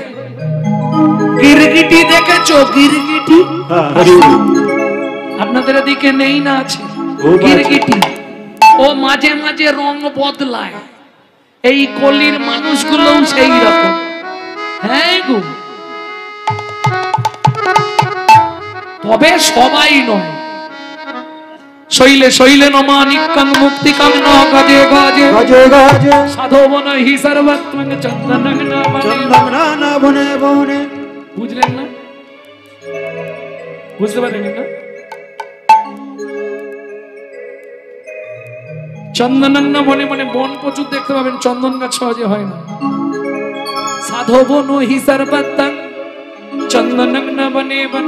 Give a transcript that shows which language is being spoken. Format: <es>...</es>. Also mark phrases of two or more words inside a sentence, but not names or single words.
<bn>গিরগিটি দেখেছো? গিরগিটি আপনাদের এদিকে নেই না? আছে গিরগিটি। ও মাঝে মাঝে রং বদলায়। এই কলির মানুষগুলো সেই রকম। হ্যাঁ গো, তবে সবাই নয়।</bn> <sa>শৈলে শৈলে নমানিকাং মুক্তিকাং ন গজে গজে গজে গজে সাধবন হি সর্বত্রং চন্দনং নাবনে। চন্দনা বনে বনে।</sa> <bn>বুঝলেন না? বুঝতে পারেন না?</bn> <sa>চন্দনং বনে বনে,</sa> <bn>বন প্রচুর দেখতে পাবেন, চন্দন গাছ সহজে হয় না। সাধবন হি সর্বত্রং চন্দনং নাবনে বনে।</bn>